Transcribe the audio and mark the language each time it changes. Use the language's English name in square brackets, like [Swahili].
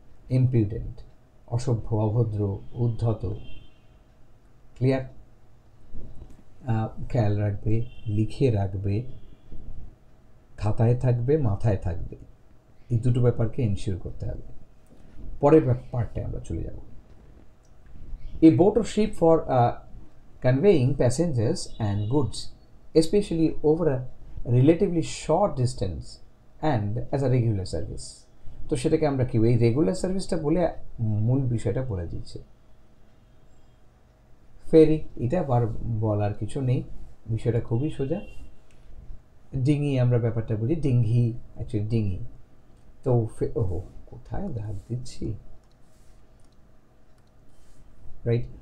[Bangla] ইমপিউডেন্ট অসভ্য, অভদ্র, উদ্ধত, ক্লিয়ার? খেয়াল রাখবে, লিখে রাখবে, খাতায় থাকবে, মাথায় থাকবে, এই দুটো ব্যাপারকে এনশিওর করতে হবে। পরের পার্টে আমরা চলে যাব। [English] A boat or ship for conveying passengers and goods, especially over a relatively short distance and as a regular service. [Bangla] তো সেটাকে আমরা কি এই রেগুলার সার্ভিসটা বলে মূল বিষয়টা বলে দিচ্ছে। ফেরি, এটা বলার কিছু নেই, বিষয়টা খুবই সোজা। ডিঙি আমরা ব্যাপারটা বুঝি, ডিঙ্গি অ্যাকচুয়ালি ডিঙি। তো ওহো কোথায় দাগ দিচ্ছি, রাইট।